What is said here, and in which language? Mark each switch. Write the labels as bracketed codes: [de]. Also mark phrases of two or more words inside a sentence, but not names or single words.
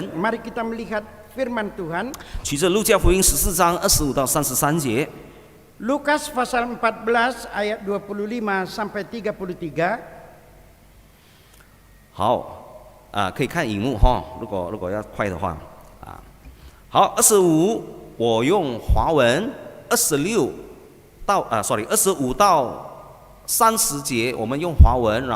[id] Mari kita melihat firman Tuhan. [zh] 取自路加福音14章25到33节。 [id] Lukas pasal 14 ayat 25 sampai 33. [zh] 好，可以看荧幕哈，如果要快的话，好，25我用华文，25到30节我们用华文，然